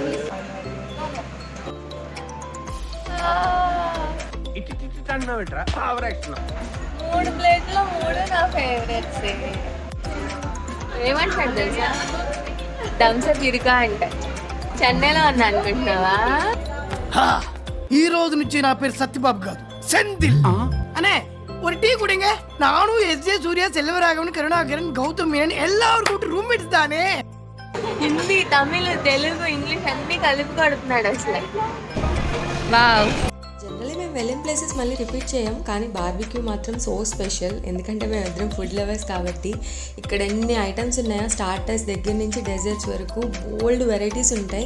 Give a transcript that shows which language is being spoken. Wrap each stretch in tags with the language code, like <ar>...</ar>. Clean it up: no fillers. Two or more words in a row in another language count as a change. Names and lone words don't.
<te>3 ప్లేట్లో 3 నా ఫేవరెట్స్. ఏమంటాడు తెలుసా? థమ్స్అప్ ఇరుకా అంటే. చెన్నైలో ఉన్నా అనుకుంటున్నావా? ఈ రోజు నుంచి నా పేరు సత్యబాబు కాదు, సెందిల్ అనే.</te> <ta>ஒரு டீ குடிங்க. நானும் எஸ்ஜே சூர்யா, செல்வராகவன், கருணாகரன், கௌதம் மேனன் எல்லாரும் கூட்டு రూమ్మేట్స్ தானே.</ta> <te>హిందీ, తమిళ్, తెలుగు, ఇంగ్లీష్ అన్ని కలిపి కొడుతున్నాడు అసలు. వావ్. జనరల్లీ మేము వెళ్ళిన ప్లేసెస్ మళ్ళీ రిపీట్ చేయం, కానీ బార్బిక్యూ మాత్రం</te> <en>so special.</en> <te>ఎందుకంటే మేము ఇద్దరం</te> <en>food lovers</en> <te>కాబట్టి. ఇక్కడ ఎన్ని ఐటమ్స్ ఉన్నాయో, స్టార్టర్స్ దగ్గర నుంచి డెజర్ట్స్ వరకు బోల్డ్ వెరైటీస్ ఉంటాయి.</te>